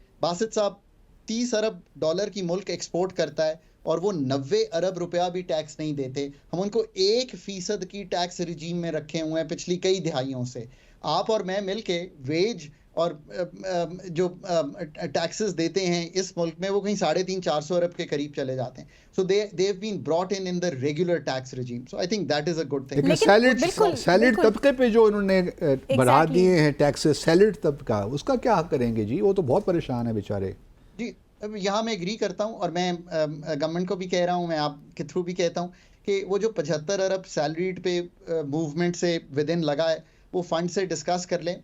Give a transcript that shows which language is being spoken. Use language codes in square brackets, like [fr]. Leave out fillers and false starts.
[ur] باسط صاحب 30 ارب ڈالر کی ملک ایکسپورٹ کرتا ہے اور وہ 90 ارب روپیہ بھی ٹیکس نہیں دیتے. ہم ان کو 1% کی ٹیکس رجیم میں رکھے ہوئے ہیں پچھلی کئی دہائیوں سے. آپ اور میں مل کے ویج اور جو ٹیکسز دیتے ہیں اس ملک میں وہ کہیں 350-400 ارب کے قریب چلے جاتے ہیں. [en] So they have been brought in the regular tax regime. So I think that is a good thing. [ur] لیکن سیلڈ طبقے پہ جو انہوں نے بڑھا دیے ہیں ٹیکسز, سیلڈ طبقہ اس کا کیا کریں گے جی؟ وہ تو بہت پریشان ہے بیچارے. جی یہاں میں اگری کرتا ہوں اور میں گورنمنٹ کو بھی کہہ رہا ہوں, میں آپ کے تھرو بھی کہتا ہوں کہ وہ جو 75 ارب سیلریڈ پہ موومنٹ سے ود ان لگا ہے وہ فنڈ سے ڈسکس کر لیں.